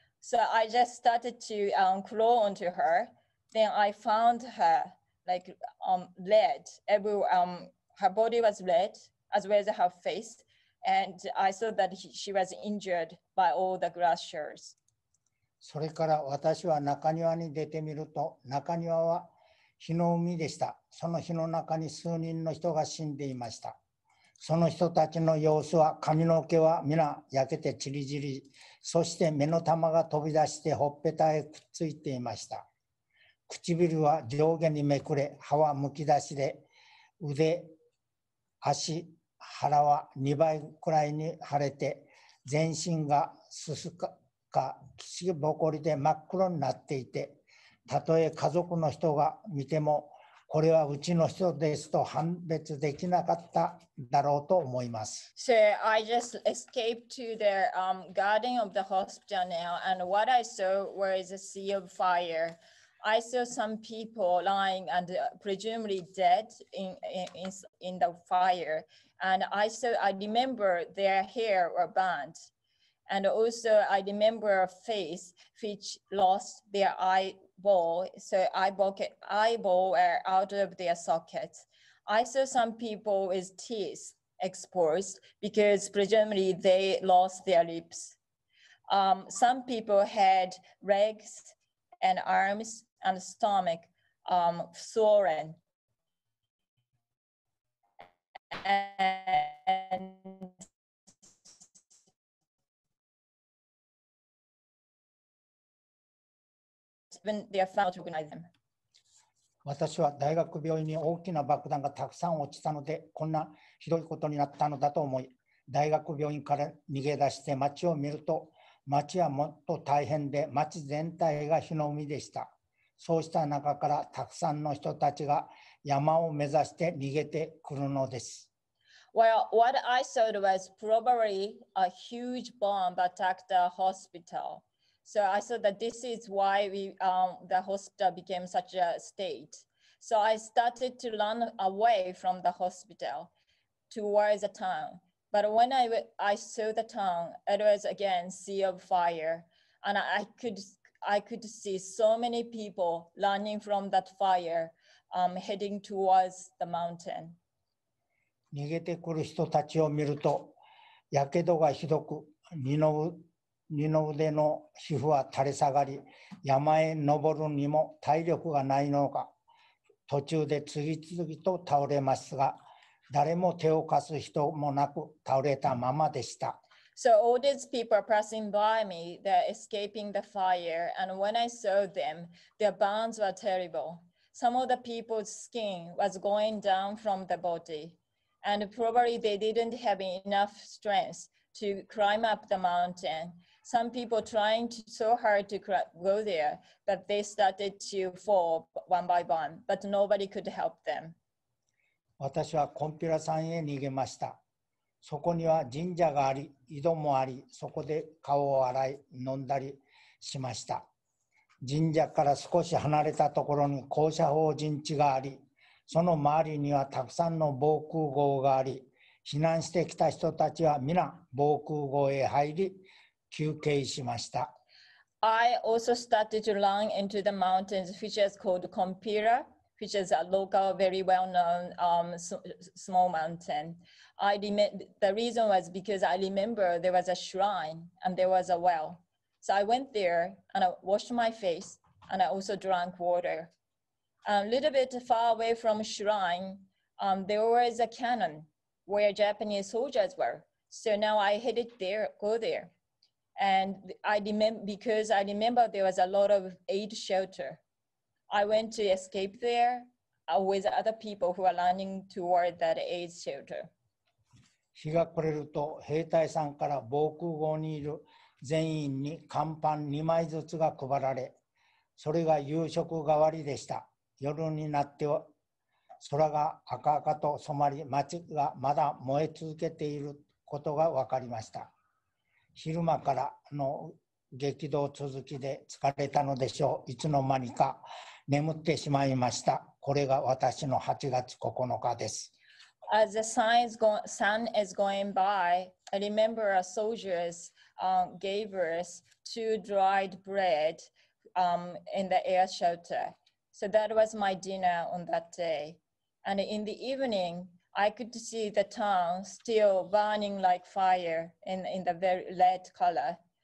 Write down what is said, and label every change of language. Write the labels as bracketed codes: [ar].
[en] So I just started to crawl onto her. Then I found her like red. Her body was red as well as her face, and I saw that she was injured by all the glass shards. [ja] それから私は中庭に出てみると、中庭は火の海でした。その火の中に数人の人が死んでいました。その人たちの様子は、髪の毛は皆焼けてちりぢり、そして目の玉が飛び出してほっぺたへくっついていました。唇は上下にめくれ、歯はむき出しで、腕、足、腹は2倍くらいに腫れて、全身がすすかきしぼこりで真っ黒になっていて、たとえ家族の人が見ても、これはうちの人ですと判別できなかっただろうと思います。 [en] So I just escaped to the garden of the hospital now, and what I saw was a sea of fire. I saw some people lying and presumably dead in the fire, and I remember their hair were burnt, and also I remember a face which lost their eyeball, so eyeball were out of their sockets. I saw some people with teeth exposed because presumably they lost their lips. Some people had legs and arms and stomach swollen. And when they are found to recognize them. [ja] 私は大学病院に大きな爆弾がたくさん落ちたので、こんなひどいことになったのだと思い、大学病院から逃げ出して街を見ると、町はもっと大変で、町全体が火の海でした。そうした中からたくさんの人たちが山を目指して逃げてくるのです。 [en] Well, what I saw was probably a huge bomb attacked the hospital. So I saw that this is why the hospital became such a state. So I started to run away from the hospital towards the town. But when I saw the town, it was again sea of fire, and I could see so many people running from that fire, heading towards the mountain. [ja] 逃げてくる人たちを見ると、やけどがひどく、二の腕の皮膚は垂れ下がり、山へ登るにも体力がないのか、途中で次々と倒れますが、誰も手を貸す人もなく倒れたままでした。 [en] So all these people are passing by me, they're escaping the fire, and when I saw them, their burns were terrible. Some of the people's skin was going down from the body, and probably they didn't have enough strength to climb up the mountain. Some people trying so hard to go there that they started to fall one by one, but nobody could help them. [ja] 私はコンピュラ山へ逃げました。そこには神社があり、井戸もあり、そこで顔を洗い、飲んだりしました。神社から少し離れたところに高射砲陣地があり、その周りにはたくさんの防空壕があり、避難してきた人たちは皆防空壕へ入り、休憩しました。 [en] I also started to run into the mountains, which is called Compira, which is a local, very well-known small mountain. The reason was because I remember there was a shrine and there was a well. So I went there and I washed my face and I also drank water. A little bit far away from the shrine, there was a cannon where Japanese soldiers were. So now I headed there, go there. And because I remember there was a lot of aid shelter. I went to escape there with other people who are running toward that aid shelter. [ja] 日が暮れると兵隊さんから防空壕にいる全員に乾パン2枚ずつが配られ、それが夕食代わりでした。夜になっては空が赤々と染まり、街がまだ燃え続けていることが分かりました。昼間からの激動続きで疲れたのでしょう。いつの間にか眠ってしまいました。これが私の8月9日です。 [en] As the sun is going by, I remember our soldiers gave us 2 dried bread in the air shelter. So that was my dinner on that day. And in the evening, I could see the town still burning like fire in the very red color.